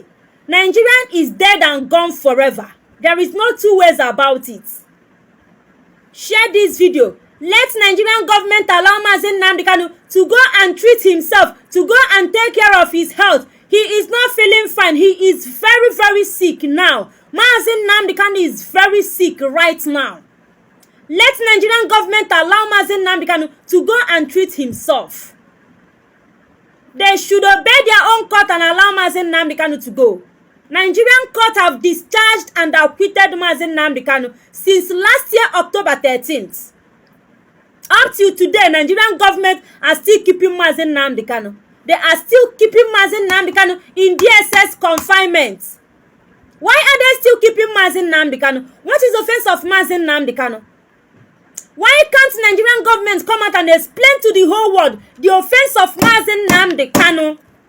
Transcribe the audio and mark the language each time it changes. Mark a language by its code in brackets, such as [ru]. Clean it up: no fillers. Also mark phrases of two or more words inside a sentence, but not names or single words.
[en] Nigerian is dead and gone forever. There is no two ways about it. Share this video. Let Nigerian government allow Mazi Nnamdi Kanu to go and treat himself, to go and take care of his health. He is not feeling fine. He is very, very sick now. Mazi Nnamdi Kanu is very sick right now. Let Nigerian government allow Mazi Nnamdi Kanu to go and treat himself. They should obey their own court and allow Mazi Nnamdi Kanu to go. Nigerian court have discharged and acquitted Mazi Nnamdi Kanu since last year, October 13th. Up till today, Nigerian government are still keeping Mazi Nnamdi Kanu. They are still keeping Mazi Nnamdi Kanu in DSS confinement. Why are they still keeping Mazi Nnamdi Kanu? What is the offense of Mazi Nnamdi Kanu? Why can't Nigerian government come out and explain to the whole world the offense of Mazi Nnamdi Kanu?